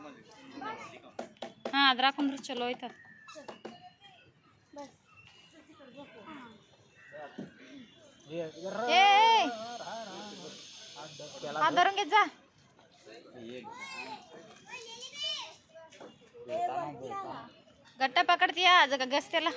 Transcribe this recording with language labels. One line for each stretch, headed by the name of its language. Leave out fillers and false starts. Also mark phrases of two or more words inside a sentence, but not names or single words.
Kannada: ಹಾಂ, ಅದ್ರಾಗ ಕುಂದ್ರೆ ಚಲೋ ಐತದ.
Marathi: धरून घेत जा. गट्टा पकडतीया गस्त्याला.